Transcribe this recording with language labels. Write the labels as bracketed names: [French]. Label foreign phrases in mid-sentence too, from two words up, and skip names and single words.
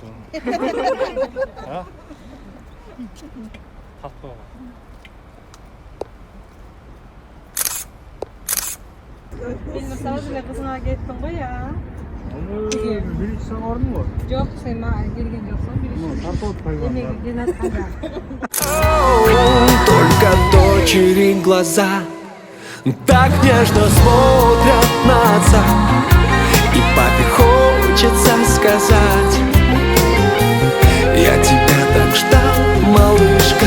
[Kyrgyz] А? Тапкы. Элнур сразу эле кызыңа кеттиң го я. Биринчи сага бардым го. Жок, сен мага келген жоксуң. Биринчи. Тартып атпайбы? Эмеге келе атканда. [Russian] Только дочери глаза так нежно смотрят на отца, и папе хочется сказать: я тебя так ждал, малышка.